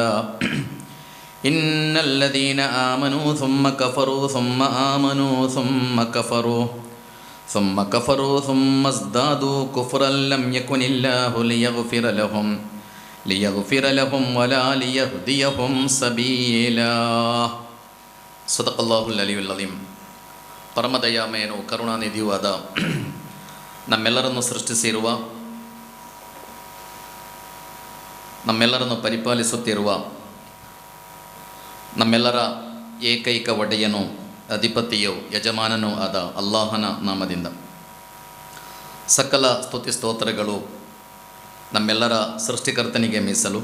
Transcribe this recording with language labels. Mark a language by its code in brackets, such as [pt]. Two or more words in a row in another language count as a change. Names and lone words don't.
[ar] إن الذين آمنوا ثم كفروا ثم آمنوا ثم كفروا ثم ازدادوا كفرا لم يكن الله ليغفر لهم ولا ليهديهم سبيلا. صدق الله العلي العظيم. [kn] ಪರಮದಯಾಮಯನು ಕರುಣಾನಿಧಿಯೂ ಆದ ನಮ್ಮೆಲ್ಲರನ್ನು ಸೃಷ್ಟಿಸಿರುವ, ನಮ್ಮೆಲ್ಲರನ್ನು ಪರಿಪಾಲಿಸುತ್ತಿರುವ, ನಮ್ಮೆಲ್ಲರ ಏಕೈಕ ಒಡೆಯನು, ಅಧಿಪತಿಯು, ಯಜಮಾನನೂ ಆದ ಅಲ್ಲಾಹನ ನಾಮದಿಂದ ಸಕಲ ಸ್ತುತಿ ಸ್ತೋತ್ರಗಳು ನಮ್ಮೆಲ್ಲರ ಸೃಷ್ಟಿಕರ್ತನಿಗೆ ಮೀಸಲು.